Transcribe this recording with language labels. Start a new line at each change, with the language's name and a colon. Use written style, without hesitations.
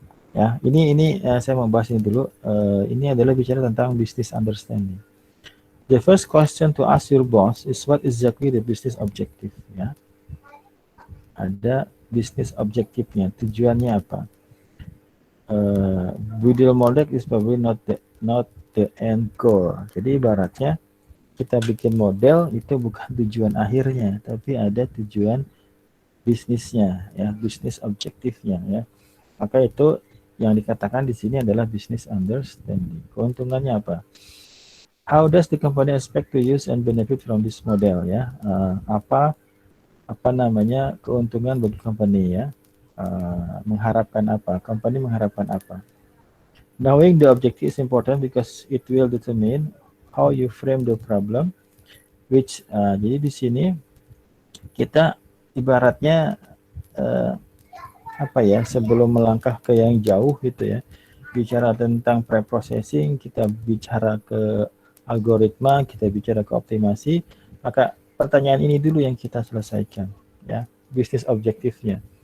Indonesian: Ya, ini saya mau bahas ini dulu. Ini adalah bicara tentang business understanding.
English: The first question to ask your boss is what exactly the business objective ya.
Indonesian: Ada business objektifnya, tujuannya apa?
English: Budil model is probably not the end goal.
Indonesian: Jadi ibaratnya kita bikin model itu bukan tujuan akhirnya, tapi ada tujuan bisnisnya ya, bisnis objektifnya ya. Maka itu yang dikatakan di sini adalah business understanding. Keuntungannya apa?
English: How does the company expect to use and benefit from this model ya?
Indonesian: Apa keuntungan bagi company ya? Mengharapkan apa?
English: Company
Indonesian: mengharapkan apa?
English: Knowing the objective is important because it will determine how you frame the problem.
Indonesian: Jadi di sini kita ibaratnya sebelum melangkah ke yang jauh gitu ya, bicara tentang pre-processing, kita bicara ke algoritma, kita bicara ke optimasi, maka pertanyaan ini dulu yang kita selesaikan ya, bisnis objektifnya.